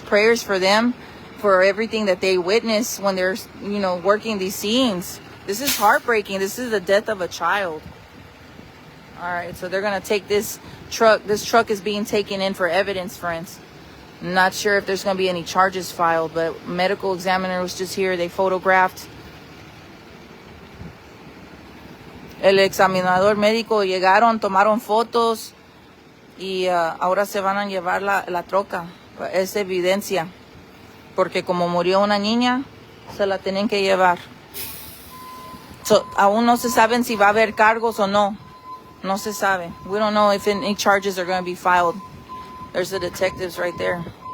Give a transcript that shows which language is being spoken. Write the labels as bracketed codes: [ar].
[en] Prayers for them, for everything that they witness when they're, working these scenes. This is heartbreaking. This is the death of a child. All right. So they're going to take this truck. This truck is being taken in for evidence, friends. Not sure if there's going to be any charges filed, but medical examiner was just here. They photographed. [es] El examinador médico llegaron, tomaron fotos y ahora se van a llevar la troca. Es evidencia. Porque como murió una niña, se la tienen que llevar. So, aún no se saben si va a haber cargos o no. No se sabe. [en] We don't know if any charges are going to be filed. There's the detectives right there.